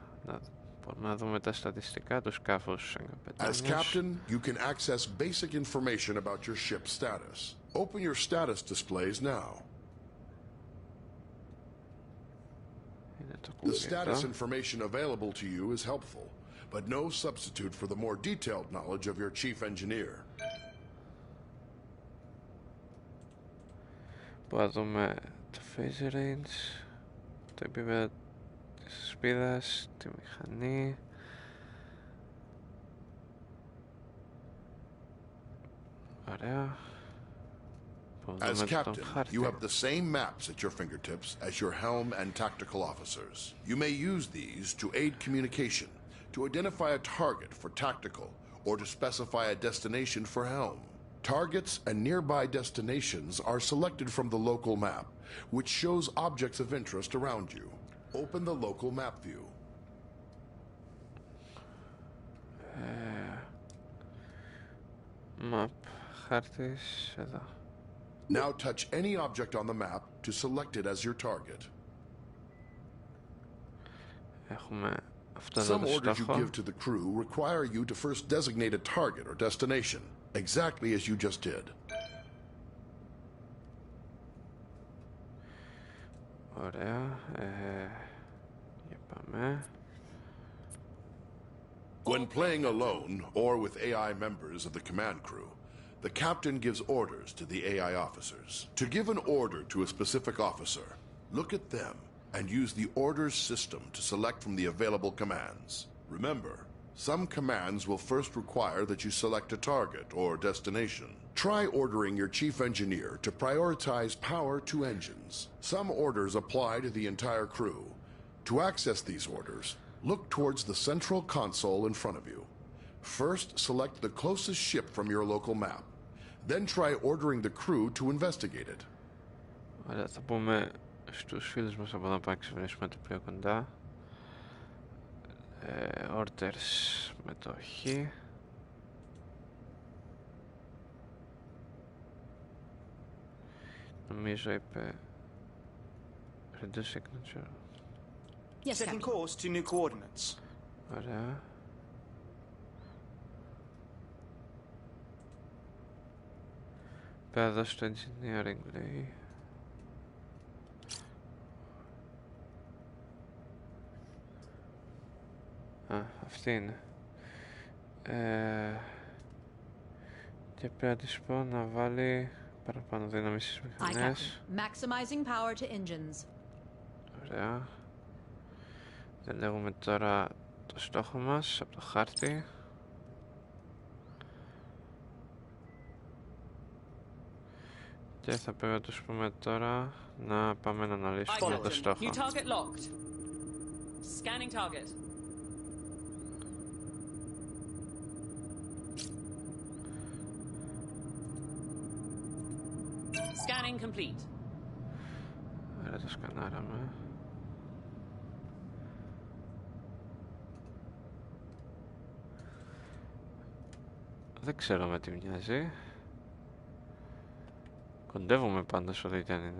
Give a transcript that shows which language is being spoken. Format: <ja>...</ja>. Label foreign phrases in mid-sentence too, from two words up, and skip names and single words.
<el>Μπορούμε να δούμε τα στατιστικά του σκάφους</el> <en>As captain, you can access basic information about your ship's status. Open your status displays now. The status information available to you is helpful, but no substitute for the more detailed knowledge of your chief engineer.</en> <el>Μπορούμε να δούμε το</el> <en>phase range,</en> <el>το επίπεδο της σπίδας, τη μηχανή. Ωραία.</el> <en>As captain, you have the same maps at your fingertips as your helm and tactical officers. You may use these to aid communication, to identify a target for tactical, or to specify a destination for helm. Targets and nearby destinations are selected from the local map, which shows objects of interest around you. Open the local map view. Map,</en> <el>χάρτης, εδώ.</el> <en>Now touch any object on the map to select it as your target.</en> <el>Έχουμε αυτό εδώ</el> <en>Some</en> <el>το</el> <en>orders you</en> <el>στόχο.</el> <en>give to the crew require you to first designate a target or destination, exactly as you just did.</en> <el>Ωραία. Για πάμε.</el> <en>When playing alone or with AI members of the command crew, the captain gives orders to the AI officers. To give an order to a specific officer, look at them and use the orders system to select from the available commands. Remember, some commands will first require that you select a target or destination. Try ordering your chief engineer to prioritize power to engines. Some orders apply to the entire crew. To access these orders, look towards the central console in front of you. First, select the closest ship from your local map. Then try ordering the crew to investigate it.</en> <el>Ωραία, θα πούμε στους φίλους μας από εδώ να πάμε να ξεβρίσουμε το πιο κοντά. Orders με το Χ. Νομίζω είπε</el> <en>reduce signature. Yes, setting course to new coordinates.</en> <el>Ωραία. Πέρα στο engineering λέει. Α, αυτή είναι. Και πρέπει να της πω να βάλει παραπάνω δύναμη στις μηχανές.</el> <en>Maximizing power to engines.</en> <el>Ωραία. Διαλέγουμε τώρα το στόχο μας από το χάρτη. Και θα πρέπει να τους πούμε τώρα να πάμε να αναλύσουμε το στόχο.</el> <en>New target locked. Scanning target. Scanning complete.</en> <el>Ωραία, το σκανάραμε. Δεν ξέρω με τι μοιάζει. Κοντεύουμε πάντως ό,τι και αν είναι.</el>